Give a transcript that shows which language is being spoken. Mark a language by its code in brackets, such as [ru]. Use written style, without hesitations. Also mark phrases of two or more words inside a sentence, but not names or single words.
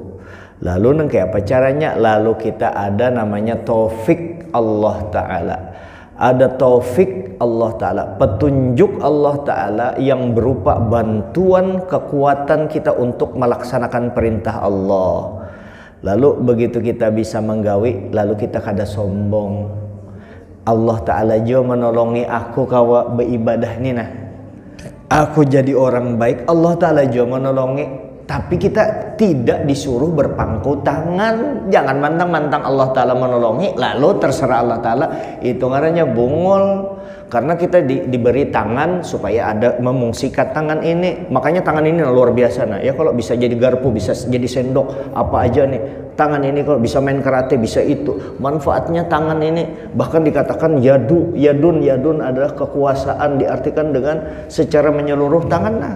[id] Lalu kayak apa caranya? Lalu kita ada namanya taufik Allah Ta'ala. Ada taufik Allah Ta'ala, petunjuk Allah Ta'ala yang berupa bantuan kekuatan kita untuk melaksanakan perintah Allah. Lalu begitu kita bisa menggawi, lalu kita kada sombong. Allah Ta'ala juga [bjn] menolongi aku kawa [id] beribadah ni aku jadi orang baik, Allah Ta'ala juga menolongi. Tapi kita tidak disuruh berpangku tangan. Jangan mantang-mantang Allah Ta'ala menolongi lalu terserah Allah Ta'ala. Itu [bjn] ngarannya bungul. [id] Karena kita diberi tangan supaya ada memungsikan tangan ini. Makanya tangan ini luar biasa. Ya kalau bisa jadi garpu, bisa jadi sendok, apa aja nih. Tangan ini kalau bisa main karate, bisa itu. Manfaatnya tangan ini. Bahkan dikatakan yadun adalah kekuasaan, diartikan dengan secara menyeluruh tangan.